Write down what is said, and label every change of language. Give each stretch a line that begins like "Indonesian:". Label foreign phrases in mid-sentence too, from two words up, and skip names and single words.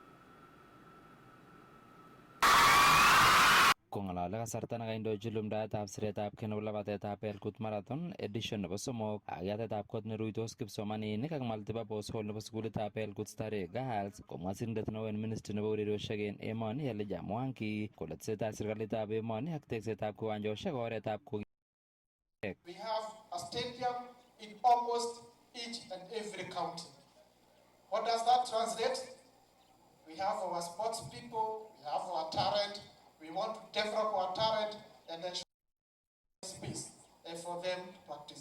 Kalenjin: Kong'alale kasarta nekaindochi lumdaetab siretab kei nebo labatetab Belgut Marathon edition nebo somok ak yatetab kot neruitos kipsomaninik ak
English: multipurpose hall
Kalenjin: nebo sukulitab Belgut Starehe Girls, komwa sirindet neo en ministry nebo urerioshek en emoni Elijah Mwangi kole tesetai serikalitab emoni ak teksetab kiwanjoshek oretab
English: We have a stadium in almost each and every county. What does that translate? We have our sports people, we have our talent. We want to develop our talent and ensure space for them to practice.